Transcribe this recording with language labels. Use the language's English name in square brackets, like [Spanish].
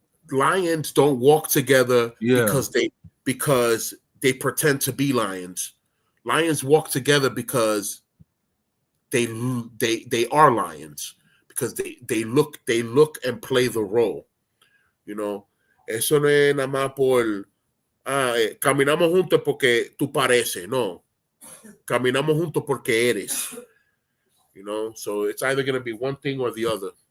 [English] Lions don't walk together because they pretend to be lions. Lions walk together because they are lions, because they look and play the role. You know, [Spanish] eso no es nada más por caminamos juntos porque tú pareces. No, caminamos juntos porque eres. [English] You know, so it's either going to be one thing or the other.